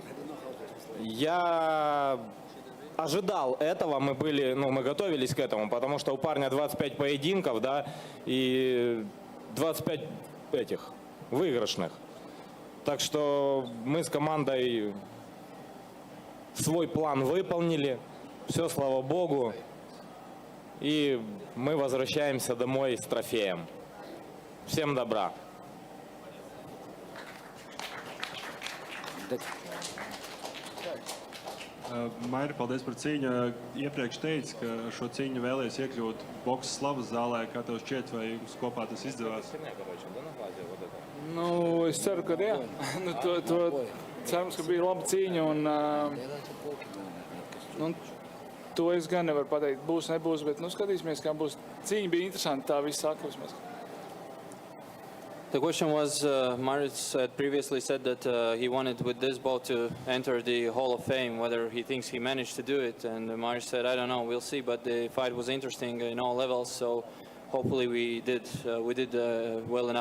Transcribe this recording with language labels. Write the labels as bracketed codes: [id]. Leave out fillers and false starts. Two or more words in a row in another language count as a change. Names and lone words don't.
[ru] Я ожидал этого, мы готовились к этому, потому что у парня 25 поединков, да, и 25 выигрышных. Так что мы с командой свой план выполнили, все, слава богу. И мы возвращаемся домой с трофеем. Всем добра. [lv] Mairi, paldies par cīņu. Iepriekš teici, ka šo cīņu vēlējies iekļūt boksas slavas zālē. Kā tev šķiet, vai jums kopā tas izdevās? Nu, es ceru, ka jā. Nu, to cerams, ka bija laba cīņa. Un, to es gan nevaru pateikt, būs, nebūs, bet skatīsimies, kā būs. Cīņa bija interesanta, tā viss saka vismaz. [en] The question was, Mairis had previously said that he wanted with this bout to enter the Hall of Fame, whether he thinks he managed to do it. And Mairis said, I don't know, we'll see. But the fight was interesting in all levels, so hopefully we did well enough.